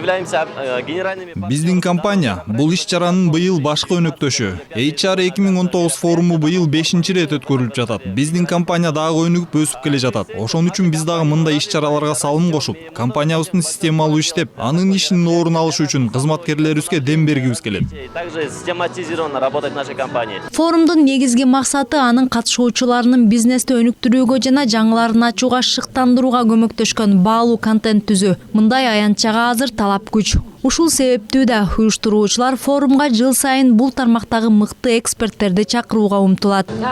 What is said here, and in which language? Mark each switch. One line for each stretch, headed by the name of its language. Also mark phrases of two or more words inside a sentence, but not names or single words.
Kyrgyz: Биздин компания бул иш-чаранын быйыл башкы өнөктөшү. HR 2019 форуму быйыл 5-рет өткөрүлүп жатат. Биздин компания дагы өнүгүп өсүп келе жатат. Ошон үчүн биз дагы мындай иш-чараларга салым кошуп, компаниябыздын системалуу иштеп, анын ишинин орун алышы үчүн кызматкерлерибизге дем бергибиз келет.
Russian: Также систематизированно работать в нашей компании.
Kyrgyz: Форумдун негизги максаты анын катышуучуларынын бизнести өнүктүрүүгө жана жаңыларын ачууга шыктандырууга көмөктөшкөн баалуу контент түзүү. Мындай аянтчага азыр талап күч. Ушул себептүү да уюштуруучулар форумга жыл сайын бул тармактагы мыкты эксперттерди чакырууга умтулат.